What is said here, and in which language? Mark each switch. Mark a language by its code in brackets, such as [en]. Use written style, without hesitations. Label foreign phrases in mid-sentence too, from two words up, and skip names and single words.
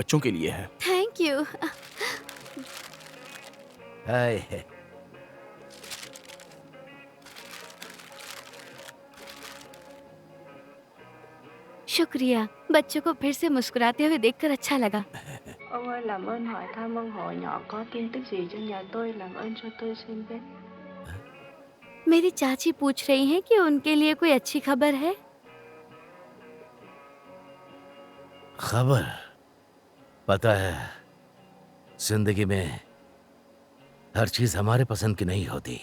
[hi] बच्चों के लिए है। [en] thank you. [hi] हाय। शुक्रिया। बच्चों को फिर से मुस्कुराते हुए देखकर अच्छा लगा। [vi] Ông ơi, làm ơn hỏi thăm ông hội nhỏ có tin tức gì cho nhà tôi, làm ơn cho tôi xin biết. [hi] मेरी चाची पूछ रही हैं कि उनके लिए कोई अच्छी खबर है। खबर? पता है, जिंदगी में हर चीज हमारे पसंद की नहीं होती।